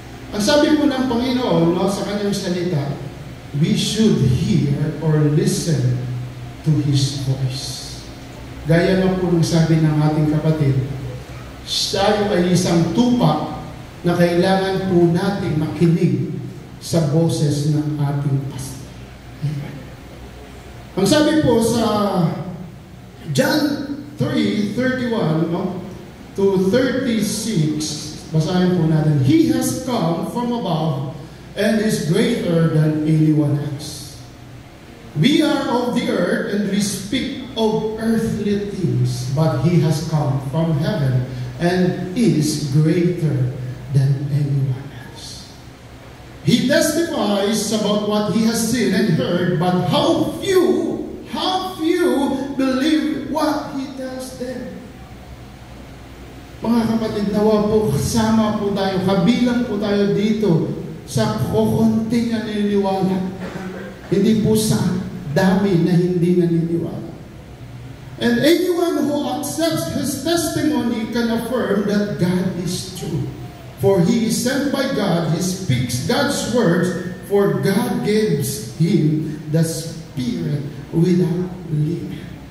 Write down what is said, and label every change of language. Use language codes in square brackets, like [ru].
[tl] Ang sabi po ng Panginoon, no, sa kanyang salita, [en] we should hear or listen to His voice. [tl] Gaya na po ng sabi ng ating kapatid, tayo ay isang tupa na kailangan po natin makinig sa boses ng ating pastor. Ang sabi po sa John 3:31, no, to 36, basahin po natin, [en] He has come from above and is greater than anyone else. We are of the earth and we speak of earthly things, but He has come from heaven and is greater than anyone else. He testifies about what He has seen and heard, but how few believe what He tells them. [tl] Mga kapatid, nawa po, kasama po tayo, kabilang po tayo dito sa kukunting naniniwala. Hindi po sa dami na hindi naniniwala. [en] And anyone who accepts His testimony can affirm that God is true. For he is sent by God, he speaks God's words, for God gives him the Spirit without limit.